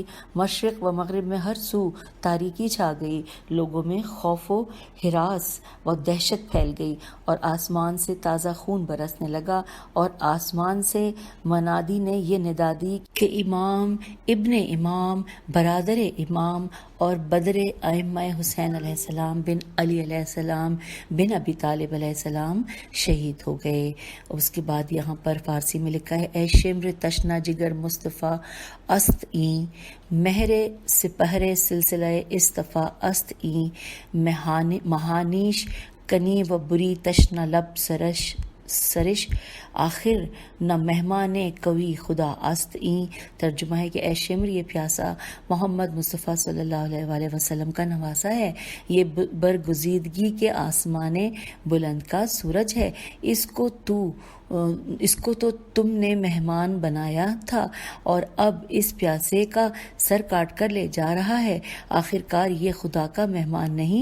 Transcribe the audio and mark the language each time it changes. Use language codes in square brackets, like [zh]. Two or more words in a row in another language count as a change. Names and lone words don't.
[ur] مشرق و مغرب میں ہر سو تاریکی چھا گئی، لوگوں میں خوف و ہراس و دہشت پھیل گئی اور آسمان سے تازہ خون برسنے لگا، اور آسمان سے منادی نے یہ ندا دی کہ امام ابن امام برادر امام اور بدر ائمہ حسین [ar] علیہ السلام بن علی علیہ السلام بن ابی طالب علیہ السلام [ur] شہید ہو گئے۔ اس کے بعد یہاں پر فارسی میں لکھا ہے [fa] اے شمر تشنا جگر مصطفیٰ است این، مہر سپہر سلسلہ اصطفیٰ است این، مہانیش کنی و بری تشنا لب سرش آخر نہ مہمان کوی خدا است این۔ [ur] ترجمہ ہے کہ اے شمر، یہ پیاسا محمد مصطفیٰ [ar] صلی اللہ علیہ وآلہ وسلم [ur] کا نواسا ہے، یہ برگزیدگی کے آسمان بلند کا سورج ہے، اس کو تو تم نے مہمان بنایا تھا اور اب اس پیاسے کا سر کاٹ کر لے جا رہا ہے، آخر کار یہ خدا کا مہمان نہیں۔